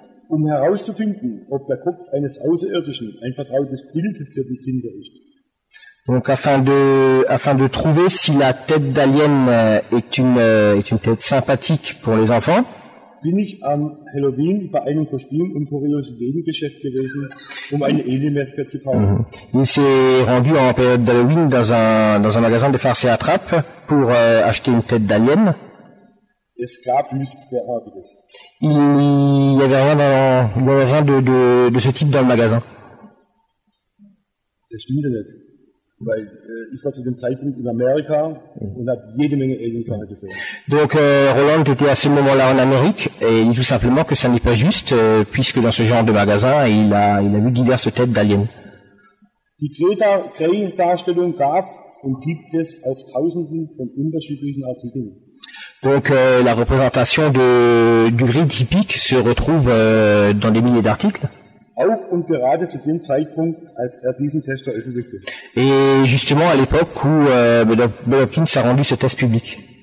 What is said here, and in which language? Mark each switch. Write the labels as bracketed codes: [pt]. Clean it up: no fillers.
[de] Herauszufinden, ob der Kopf eines Außerirdischen ein vertrautes Bild für die Kinder ist. [fr] Donc afin de trouver si la tête d'alien est une tête sympathique pour les enfants. [de] Bin ich am Halloween bei einem Kostüm- und Kuriositätengeschäft gewesen, eine Alien-Maske zu kaufen. [fr] Il s'est rendu en période d'Halloween dans un magasin de farce et attrape pour acheter une tête d'alien. [de] Es gab nichts derartiges. [fr] Il y avait rien de ce type dans le magasin. [de] Das stimmte nicht. Weil ich war zu dem Zeitpunkt in Amerika und habe jede Menge Aliensachen gesehen. [fr] Donc Roland était à ce moment-là en Amérique et il dit tout simplement que ça n'est pas juste puisque dans ce genre de magasin il a vu diverses têtes d'aliens. [de] Die Grey-Darstellung gab und gibt es auf Tausenden von unterschiedlichen Artikeln. [fr] Donc la représentation du gris typique se retrouve dans des milliers d'articles. [de] Auch und gerade zu dem Zeitpunkt, als diesen Test veröffentlichte. [fr] Et justement à l'époque où Bud Hopkins a rendu ce test public.